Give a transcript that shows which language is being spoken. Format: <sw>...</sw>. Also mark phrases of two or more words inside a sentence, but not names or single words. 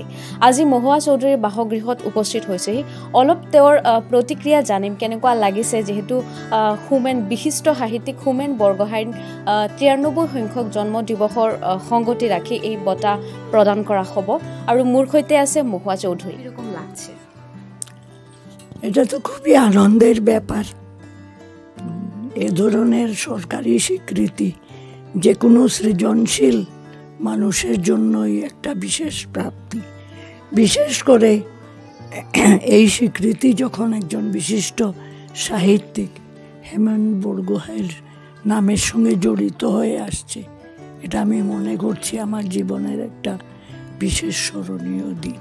<as>আজি মহুৱা চৌধুৰীৰ বাসগৃহত উপস্থিত হৈছেহি। অলপ তেওঁৰ প্ৰতিক্ৰিয়া জানিম, কেনেকুৱা লাগিছে, যিহেতু বিশিষ্ট সাহিত্যিক হোমেন বৰগোহাঞিৰ 93 সংখ্যক জন্ম দিৱসৰ সংগতি ৰাখি এই বঁটা প্ৰদান কৰা হ'ব। আৰু মোৰ সৈতে আছে মহুৱা চৌধুৰী।</as> <bn>এরকম লাগছে? এটা তো খুবই আনন্দের ব্যাপার। এ ধরনের সরকারি স্বীকৃতি যে কোনো সৃজনশীল মানুষের জন্যই একটা বিশেষ প্রাপ্তি। বিশেষ করে এই স্বীকৃতি যখন একজন বিশিষ্ট সাহিত্যিক হোমেন বরগোহাঞির নামের সঙ্গে জড়িত হয়ে আসছে, এটা আমি মনে করছি আমার জীবনের একটা বিশেষ স্মরণীয় দিন।</bn>